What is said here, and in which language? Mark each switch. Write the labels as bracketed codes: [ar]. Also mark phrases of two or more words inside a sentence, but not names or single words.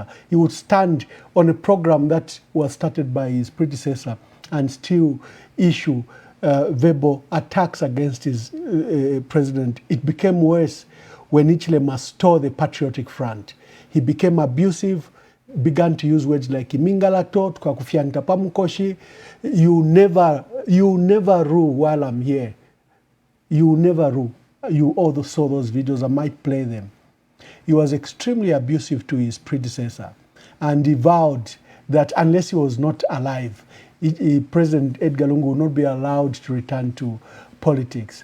[en] He would stand on a program that was started by his predecessor and still issue verbal attacks against his president. It became worse when Hichilema stole the Patriotic Front. He became abusive, began to use words like imingalato, [bem] tukakufyanta pamukoshi, [en] you never rule while I'm here. You never rule. You all saw those videos, I might play them. He was extremely abusive to his predecessor, and he vowed that unless he was not alive, President Edgar Lungu would not be allowed to return to politics.